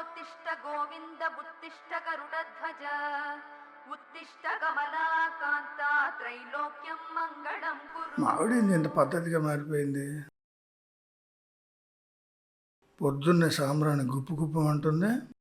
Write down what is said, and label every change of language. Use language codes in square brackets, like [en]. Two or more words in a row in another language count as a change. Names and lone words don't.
[sa] उत्तिष्ठ गोविन्द उत्तिष्ठ गरुडध्वज उत्तिष्ठ कमलाकान्ता त्रैलोक्यं मंगलं कुरु. [te] మావిడేంది ఇంత పద్ధతిగా మారిపోయింది? పొద్దున్నే సాంబ్రాణి గుప్పు గుప్పు అంటుంది.